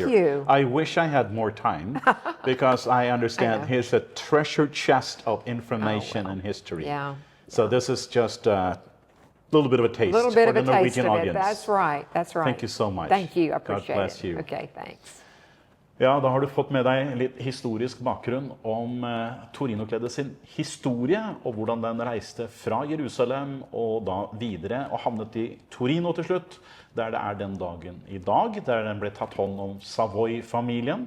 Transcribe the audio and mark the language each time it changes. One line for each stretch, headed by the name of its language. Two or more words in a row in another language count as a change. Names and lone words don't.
English: Thank you. I wish I had more time, because I understand here's a treasure chest of information and history. Yeah. So this is just a little bit of a taste A little bit for of the a taste Norwegian of it. audience. That's right. That's right. Thank you so much. Thank you. I appreciate God bless it. you. Okay, thanks.
Norwegian: Ja, da har du fått med deg litt historisk bakgrunn om Torinokledet sin historie, og hvordan den reiste fra Jerusalem og da videre og havnet i Torino til slutt, der det er den dagen i dag, der den ble tatt hånd om Savoy-familien.